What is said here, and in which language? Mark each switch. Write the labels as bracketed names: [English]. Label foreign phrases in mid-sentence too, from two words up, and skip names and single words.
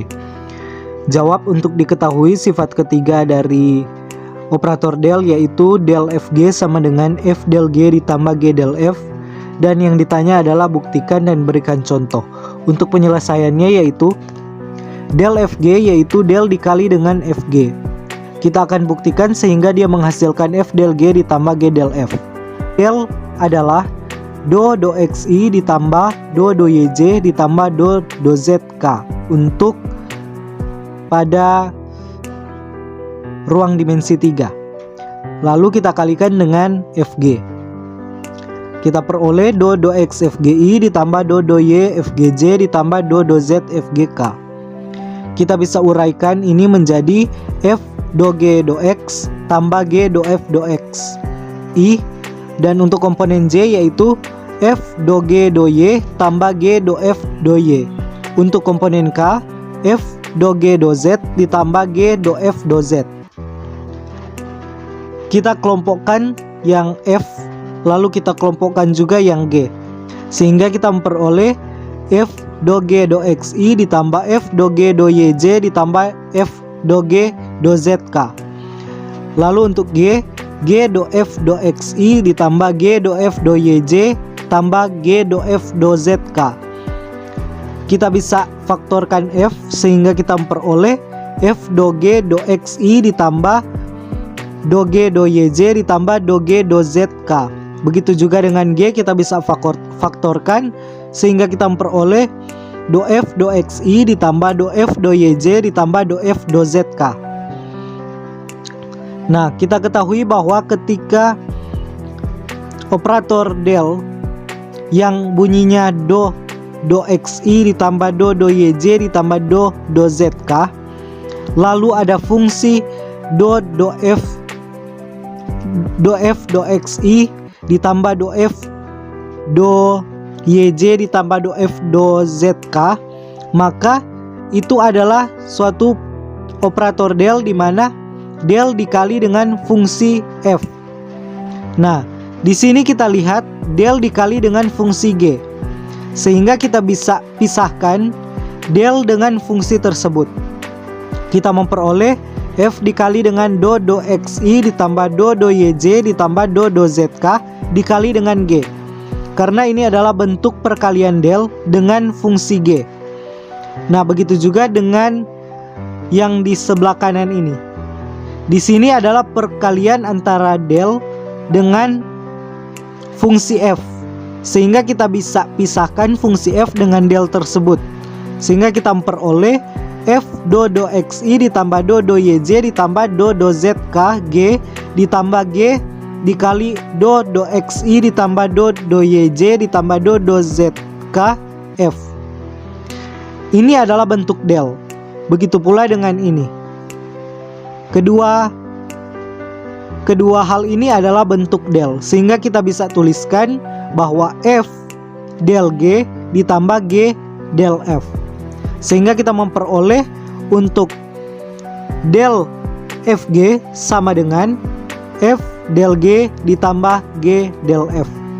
[Indonesian] Jawab untuk diketahui sifat ketiga dari operator del yaitu del fg sama dengan f del g ditambah g del f, dan yang ditanya adalah buktikan dan berikan contoh. Untuk penyelesaiannya yaitu del fg yaitu del dikali dengan fg. Kita akan buktikan sehingga dia menghasilkan f del g ditambah g del f. Del adalah do xi ditambah do yj ditambah do zk untuk pada ruang dimensi 3. Lalu kita kalikan dengan fg. Kita peroleh do x fgi ditambah do y fgj ditambah do z fgk. Kita bisa uraikan ini menjadi f do g do x tambah g do f do x i, dan untuk komponen j yaitu f do g do y tambah g do f do y. Untuk komponen k, f do g do z ditambah g do f do z. Kita kelompokkan yang f, lalu kita kelompokkan juga yang g, sehingga kita memperoleh f do g do xi ditambah f do g do yj ditambah f do g do zk. Lalu untuk g do f do xi ditambah g do f do yj tambah g do f do zk. Kita bisa faktorkan f sehingga kita memperoleh f do g do xi ditambah do g do yj ditambah do g do zk. Begitu juga dengan g, kita bisa faktorkan sehingga kita memperoleh do F do XI ditambah do F do YJ ditambah do F do ZK. Nah, kita ketahui bahwa ketika operator del yang bunyinya do XI ditambah do YJ ditambah do ZK, lalu ada fungsi do F do XI ditambah do F do YJ ditambah do F do ZK, maka itu adalah suatu operator del di mana del dikali dengan fungsi F. Nah, di sini kita lihat del dikali dengan fungsi G, sehingga kita bisa pisahkan del dengan fungsi tersebut. Kita memperoleh F dikali dengan do XI ditambah do YJ ditambah do ZK dikali dengan G. Karena ini adalah bentuk perkalian del dengan fungsi G. Nah, begitu juga dengan yang di sebelah kanan ini. Di sini adalah perkalian antara del dengan fungsi F, sehingga kita bisa pisahkan fungsi F dengan del tersebut, sehingga kita memperoleh F do XI ditambah do YJ ditambah do ZK G ditambah G dikali do XI ditambah do YJ ditambah do ZK F. Ini adalah bentuk del. Begitu pula dengan ini. Kedua hal ini adalah bentuk del, sehingga kita bisa tuliskan bahwa F del G ditambah G del F, sehingga kita memperoleh untuk del FG sama dengan F del G ditambah G del F.